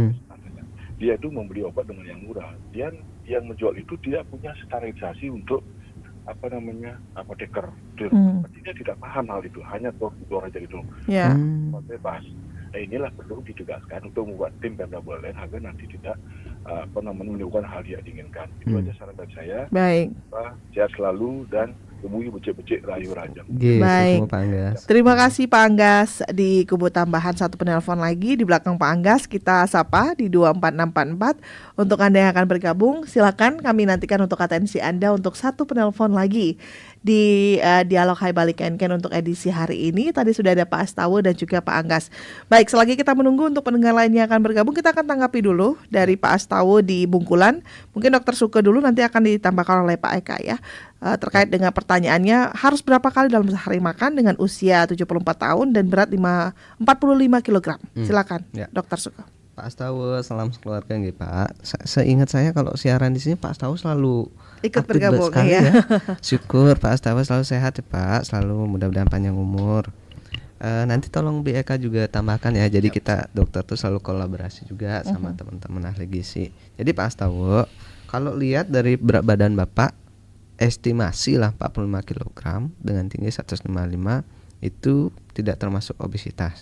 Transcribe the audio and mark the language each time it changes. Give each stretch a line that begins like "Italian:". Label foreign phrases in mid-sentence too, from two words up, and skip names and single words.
Indonesian: Dia itu membeli obat dengan yang murah. Dia yang menjual itu tidak punya standarisasi untuk apoteker. Dia tidak paham hal itu, hanya door aja gitu. Bebas. Inilah perlu ditegaskan untuk membuat tim Pemda Buleleng agar nanti tidak menimbulkan hal yang diinginkan. Itu aja saran dari saya. Baik. Sehat selalu dan temui becek-becek Rayu Raja. Baik. Terima kasih Pak Anggas. Di kubu tambahan satu penelpon lagi di belakang Pak Anggas, kita sapa di 24644. Untuk Anda yang akan bergabung, silakan kami nantikan untuk atensi Anda untuk satu penelpon lagi di Dialog Hai Balik Ken untuk edisi hari ini. Tadi sudah ada Pak Astawa dan juga Pak Anggas. Baik, selagi kita menunggu untuk pendengar lainnya akan bergabung, kita akan tanggapi dulu dari Pak Astawa di Bungkulan. Mungkin Dokter Suke dulu, nanti akan ditambahkan oleh Pak Eka ya. Terkait dengan pertanyaannya, harus berapa kali dalam sehari makan dengan usia 74 tahun dan berat 45 kg. Silakan Dokter Suke. Pak Astawa, salam sekeluarga nggih Pak. Seingat saya kalau siaran di sini Pak Astawa selalu ikut bergabung ya. Syukur Pak Astawa selalu sehat ya Pak, selalu mudah-mudahan panjang umur. Nanti tolong BEK juga tambahkan ya. Jadi kita dokter tuh selalu kolaborasi juga sama teman-teman ahli gizi. Jadi Pak Astawa, kalau lihat dari berat badan Bapak estimasi lah 45 kg dengan tinggi 155 itu tidak termasuk obesitas.